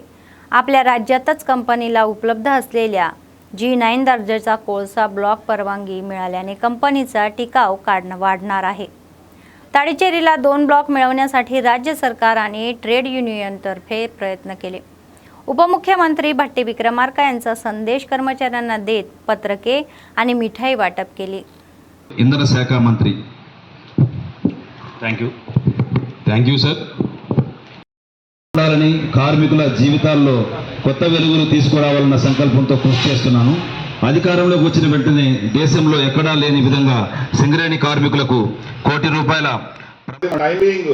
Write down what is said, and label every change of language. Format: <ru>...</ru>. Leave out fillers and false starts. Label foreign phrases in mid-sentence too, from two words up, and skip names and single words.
<mr>आपल्या राज्यातच कंपनीला उपलब्ध असलेल्या G9 दर्जाचा कोळसा ब्लॉक परवानगी मिळाल्याने कंपनीचा टिकाव वाढणार आहे. ताडीचेरीला 2 ब्लॉक मिळवण्यासाठी राज्य सरकार आणि</mr> <en>trade union</en> <mr>प्रयत्न केले. उपमुख्यमंत्री भट्टी विक्रमार्का यांचा संदेश कर्मचाऱ्यांना देत पत्रके आणि मिठाई वाटप केली.</mr> <te>ఇంధన శాఖ మంత్రి</te> <en>thank you sir.</en> <te>కార్మికుల జీవితాల్లో కొత్త వెలుగులు తీసుకురావాలన్న సంకల్పంతో కృషి చేస్తున్నాను. అధికారంలోకి వచ్చిన వెంటనే దేశంలో ఎక్కడా లేని విధంగా సింగరేణి కార్మికులకు ₹1 కోటి</te>